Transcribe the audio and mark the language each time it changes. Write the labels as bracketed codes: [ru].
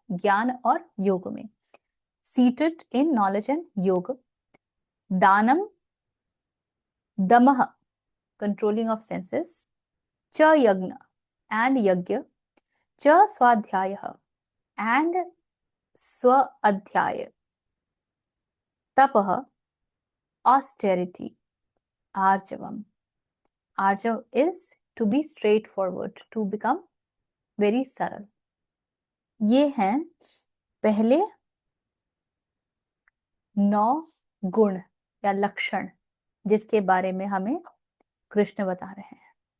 [hi] ज्ञान और योग में, [en] seated in knowledge and yoga, [sa] दानम दमह [en] controlling of senses, च यज्ञ and yajna, [sa] च स्वाध्याय [en] And स्व अध्याय, तपः austerity, arjavam. Arjav is to be straightforward, to become very saral. [hi] ये हैं पहले 9 गुण या लक्षण जिसके बारे में हमें कृष्ण बता रहे हैं।